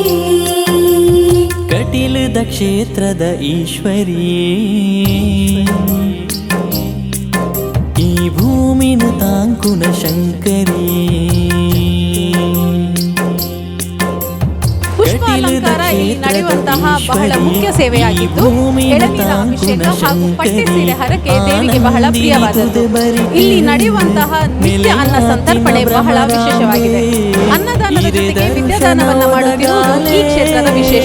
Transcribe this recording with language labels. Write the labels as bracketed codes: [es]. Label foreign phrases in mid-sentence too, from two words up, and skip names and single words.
[tcy] ಕಟೀಲದ ಕ್ಷೇತ್ರದ ಈಶ್ವರಿಯೇ ಈ ಭೂಮಿನ ತಾಂಕುನ ಶಂಕರಿಯೇ [kn] ಪುಷ್ಪ ಅಲಂಕಾರ ಇಲ್ಲಿ ನಡೆಯುವಂತಹ ಬಹಳ ಮುಖ್ಯ ಸೇವೆಯಾಗಿದ್ದು ಎಳನೀರ ಅಭಿಷೇಕ ಹಾಗೂ ಪಟ್ಟೆ ಸೀರೆ ಹರಕೆ ದೇವಿಗೆ ಬಹಳ ಪ್ರಿಯವಾದದ್ದು. ಇಲ್ಲಿ ನಡೆಯುವಂತಹ ನಿತ್ಯ ಅನ್ನ ಸಂತರ್ಪಣೆ ಬಹಳ ವಿಶೇಷವಾಗಿದೆ. ಅನ್ನದಾನದ ಜೊತೆಗೆ ವಿದ್ಯಾದಾನವನ್ನ ಮಾಡುತ್ತಿರುವುದು ಈ ಕ್ಷೇತ್ರದ ವಿಶೇಷ.